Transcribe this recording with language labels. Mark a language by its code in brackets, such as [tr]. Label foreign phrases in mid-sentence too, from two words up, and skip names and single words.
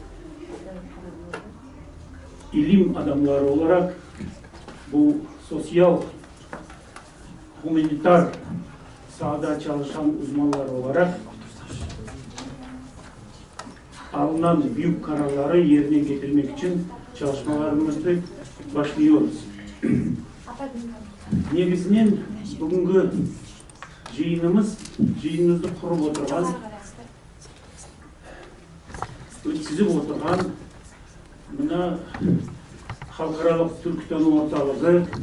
[tr] ilim adamları olarak bu sosyal, humanitar sahada çalışan uzmanlar olarak alınan büyük kararları yerine getirmek için çalışmalarımızı başlıyoruz. [kk] Негізінен бүгінгі жиынымызды құрып отырған, өткізіп отырған мына халықаралық түркітану орталығы,